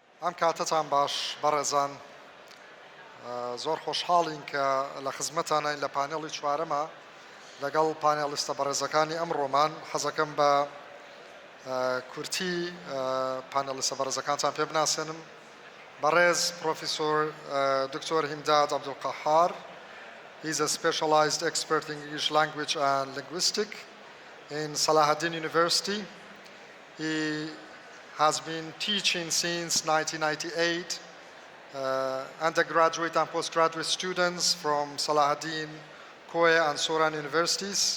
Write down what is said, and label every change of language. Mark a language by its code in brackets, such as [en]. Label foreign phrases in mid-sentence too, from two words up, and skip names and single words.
[ckb] ئەم کاتتان باش بەڕێزان زۆر خۆشحاڵین کە لە خزمەتانین لە پانێڵی چوارەمە لەگەڵ پانێلیستە بەڕێزەکانی ئەمڕۆمان حەزەکەم بە کورتی پانێلیستە بەڕێزەکانتان پێ بناسێنم بەڕێز پرۆفیسۆر دکتۆر هیمداد عەبدولقەهار. [en] He is a specialized expert in English language and linguistics in Salahuddin University. He has been teaching since 1998 undergraduate and postgraduate students from Salahuddin, Koya and Soran universities.